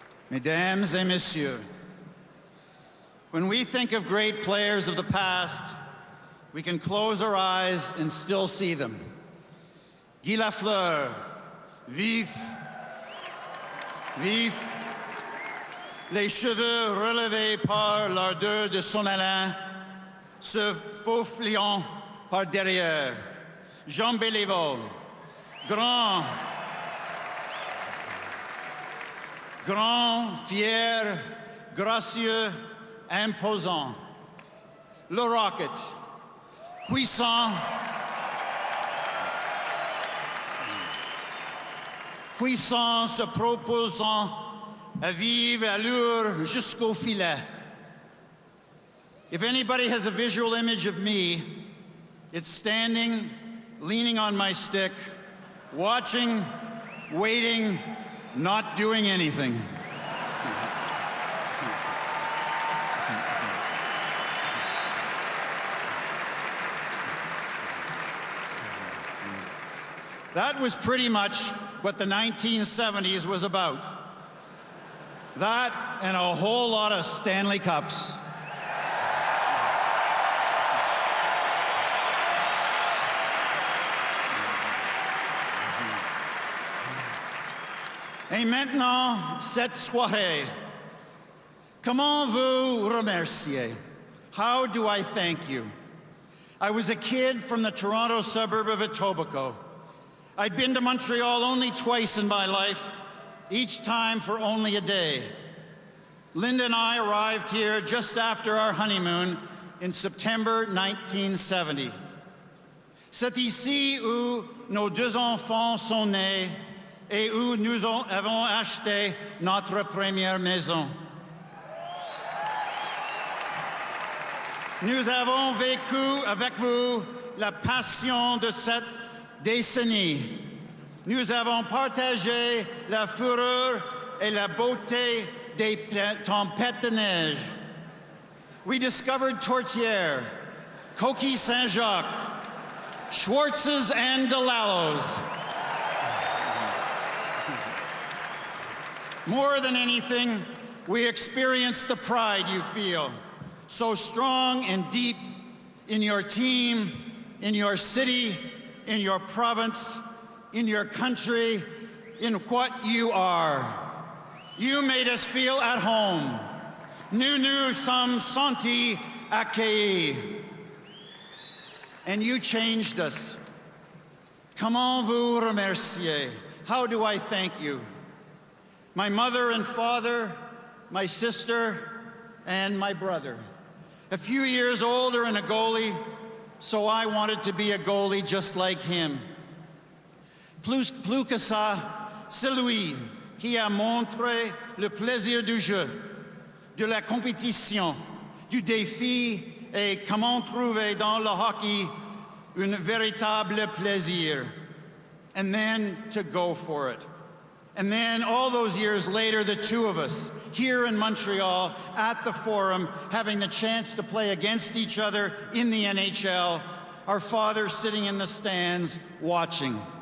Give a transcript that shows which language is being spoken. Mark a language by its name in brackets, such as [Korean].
[French] Mesdames et messieurs, [English] when we think of great players of the past, we can close our eyes and still see them. [French] Guy Lafleur, vif, les cheveux relevés par l'ardeur de son élan, se faufilant par derrière. Jean Béliveau, grand, fier, gracieux, imposant. Le Rocket, puissant, se proposant à vive allure jusqu'au filet. [English] If anybody has a visual image of me, it's standing, leaning on my stick, watching, waiting, not doing anything. That was pretty much what the 1970s was about. That and a whole lot of Stanley Cups. [French] Et maintenant, cette soirée, comment vous remercier? [English] How do I thank you? I was a kid from the Toronto suburb of Etobicoke. I'd been to Montreal only twice in my life, each time for only a day. Linda and I arrived here just after our honeymoon in September 1970. [French] C'est ici où nos deux enfants sont nés et où nous avons acheté notre première maison. Nous avons vécu avec vous la passion de cette décennie. Nous avons partagé la fureur et la beauté des tempêtes de neige. [English] We discovered Tortière, Coquille Saint-Jacques, Schwartz's and DeLallo's. More than anything, we experienced the pride you feel, so strong and deep in your team, in your city, in your province, in your country, in what you are. You made us feel at home. [French] Nous nous sommes sentis accueillis. [English] And you changed us. [French] Comment vous remercier? [English] How do I thank you? My mother and father, my sister, and my brother. A few years older and a goalie, so I wanted to be a goalie just like him. [French] Plus que ça, c'est lui qui a montré le plaisir du jeu, de la compétition, du défi et comment trouver dans le hockey un véritable plaisir. [English] And then to go for it. And then all those years later, the two of us here in Montreal at the Forum, having the chance to play against each other in the NHL, our father sitting in the stands watching.